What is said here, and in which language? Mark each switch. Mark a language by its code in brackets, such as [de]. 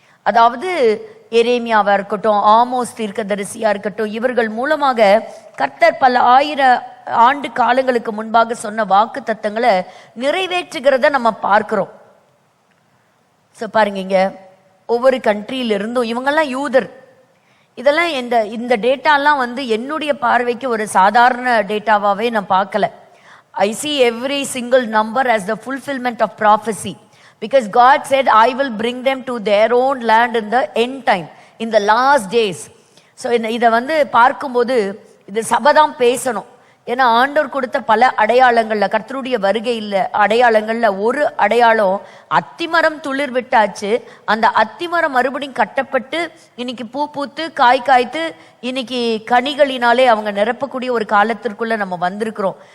[ta] அதாவது எரேமியாவா இருக்கட்டும், ஆமோஸ் தீர்க்கதரிசியா இருக்கட்டும், இவர்கள் மூலமாக கர்த்தர் பல ஆயிரம் ஆண்டு காலங்களுக்கு முன்பாக சொன்ன வாக்கு தத்தங்களை நிறைவேற்றுகிறத நம்ம பார்க்கிறோம். ஸோ பாருங்க இங்க ஒவ்வொரு கண்ட்ரியில இருந்தும் இவங்கெல்லாம் யூதர். இதெல்லாம் இந்த டேட்டாலாம் வந்து என்னுடைய பார்வைக்கு ஒரு சாதாரண டேட்டாவாவே நான் பார்க்கல. [en] I see every single number as the fulfillment of prophecy. Because God said, I will bring them to their own land in the end time, in the last days. [ta] So இதை வந்து பார்க்கும்போது இது சபதம் பேசணும். ஏன்னா ஆண்டவர் கொடுத்த பல அடையாளங்கள்ல கர்த்தருடைய வருகையில் அடையாளங்கள்ல ஒரு அடையாளம் அத்திமரம் துளிர் விட்டாச்சு. அந்த அத்திமரம் மறுபடியும் கட்டப்பட்டு இன்னைக்கு பூ பூத்து காய் காய்த்து இன்னைக்கு கனிகளினாலே அவங்க நிரப்பக்கூடிய ஒரு காலத்திற்குள்ள நம்ம வந்திருக்கிறோம்.